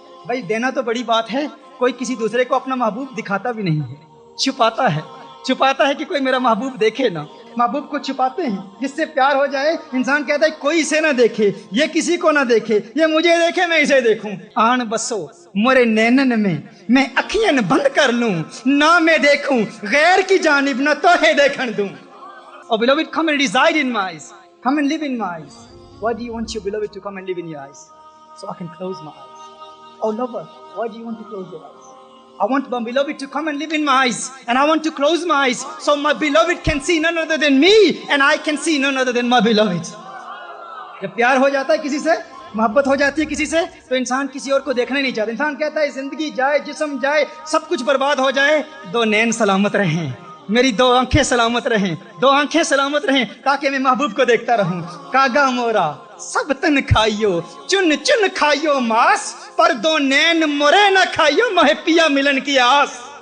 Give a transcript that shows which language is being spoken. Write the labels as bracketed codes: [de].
[ur] بھائی دینا تو بڑی بات ہے، کوئی کسی دوسرے کو اپنا محبوب دکھاتا بھی نہیں ہے، چھپاتا ہے کہ کوئی میرا محبوب دیکھے نا، محبوب کو چھپاتے ہیں۔ جس سے پیار ہو جائے انسان کہتا ہے کوئی اسے نہ دیکھے، یہ کسی کو نہ دیکھے، یہ مجھے دیکھے میں اسے دیکھوں۔ آن بسو مرے نینن میں اکھیاں بند کر لوں، نہ میں دیکھوں غیر کی جانب، نہ تو ہے دیکھن دوں۔ [en] Oh beloved, come and reside in my eyes, come and live in my eyes. Why do you want your beloved to come and live in your eyes? So I can close my eyes. Oh lover, why do you want to close your eyes? I want my beloved to come and live in my eyes, and I want to close my eyes so my beloved can see none other than me and I can see none other than my beloved. [ur] جب پیار ہو جاتا ہے کسی سے، محبت ہو جاتی ہے کسی سے، تو انسان کسی اور کو دیکھنا نہیں چاہتا، انسان کہتا ہے زندگی جائے، جسم جائے، سب کچھ برباد ہو جائے، دو نین سلامت رہیں، میری دو آنکھیں سلامت رہیں، دو آنکھیں سلامت رہیں، تاکہ میں محبوب کو دیکھتا رہوں۔ کاگا مورا سب تن کھائیو، چن چن کھائیو ماس، پر دو نین مورے نہ کھائیو، مہے پیا ملن کی آس،